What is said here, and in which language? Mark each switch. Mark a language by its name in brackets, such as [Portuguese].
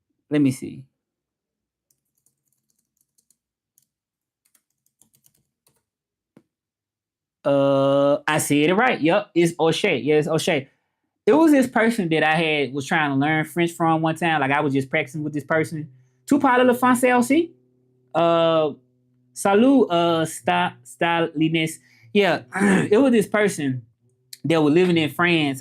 [English] Let me see. I said it right. Yep, it's O'Shea. Yeah, it's O'Shea. It was this person that I was trying to learn French from one time. Like I was just practicing with this person. [French] Tu parles le français aussi? Salut, Stalines. [English] Yeah, it was this person that was living in France.